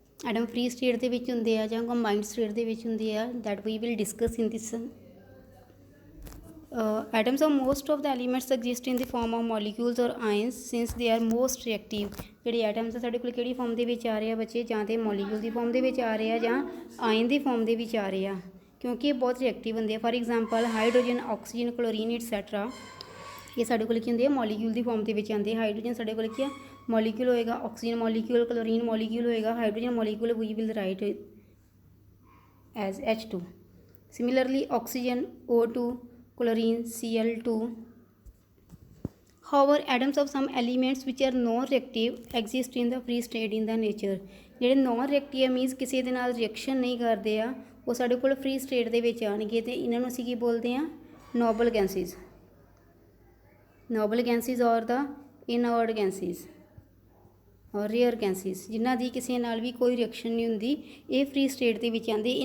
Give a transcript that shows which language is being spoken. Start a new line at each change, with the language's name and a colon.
English: Atom free state
Punjabi: ਦੇ ਵਿੱਚ ਹੁੰਦੇ ਆ ਜਾਂ
English: combined state
Punjabi: ਦੇ ਵਿੱਚ ਹੁੰਦੇ ਆ,
English: that we will discuss in this. Atoms of most of the elements exist in the form of molecules or ions since they are most reactive.
Punjabi: ਜਿਹੜੇ ਐਟਮਸ ਸਾਡੇ ਕੋਲ ਕਿਹੜੀ ਫਾਰਮ ਦੇ ਵਿੱਚ ਆ ਰਹੇ ਆ ਬੱਚੇ? ਜਾਂ ਤਾਂ ਮੋਲੀਕਿਊਲ ਦੀ ਫਾਰਮ ਦੇ ਵਿੱਚ ਆ ਰਹੇ ਆ ਜਾਂ ਆਇਨ ਦੀ ਫਾਰਮ ਦੇ ਵਿੱਚ ਆ ਰਹੇ ਆ, ਕਿਉਂਕਿ ਇਹ ਬਹੁਤ ਰਿਐਕਟਿਵ ਹੁੰਦੇ ਆ।
English: for example
Punjabi: hydrogen, oxygen, chlorine et cetera, ਇਹ ਸਾਡੇ ਕੋਲ ਕੀ ਹੁੰਦੇ ਆ? ਮੋਲੀਕਿਊਲ ਦੀ ਫਾਰਮ ਦੇ ਵਿੱਚ ਆਉਂਦੇ ਆ। ਹਾਈਡਰੋਜਨ ਸਾਡੇ ਕੋਲ ਕੀ ਆ? ਮੋਲੀਕਿਊਲ ਹੋਏਗਾ, ਆਕਸੀਜਨ ਮੋਲੀਕਿਊਲ, ਕਲੋਰੀਨ ਮੋਲੀਕਿਊਲ ਹੋਏਗਾ, hydrogen molecule
English: we will write as
Punjabi: H2.
English: Similarly, oxygen O2, chlorine Cl2. However, atoms of some elements which are non-reactive exist in the free state in the nature.
Punjabi: ਜਿਹੜੇ non-reactive means ਕਿਸੇ ਦੇ ਨਾਲ reaction ਨਹੀਂ ਕਰਦੇ ਆ, ਉਹ ਸਾਡੇ ਕੋਲ ਫ੍ਰੀ ਸਟੇਟ ਦੇ ਵਿੱਚ ਆਉਣਗੇ ਅਤੇ ਇਹਨਾਂ ਨੂੰ ਅਸੀਂ ਕੀ ਬੋਲਦੇ ਹਾਂ? Nobel gases.
English: noble gases or the inert gases or rare gases,
Punjabi: ਜਿਨ੍ਹਾਂ ਦੀ ਕਿਸੇ ਨਾਲ ਵੀ ਕੋਈ ਰਿਐਕਸ਼ਨ ਨਹੀਂ ਹੁੰਦੀ, ਇਹ ਫ੍ਰੀ ਸਟੇਟ ਦੇ ਵਿੱਚ ਆਉਂਦੇ।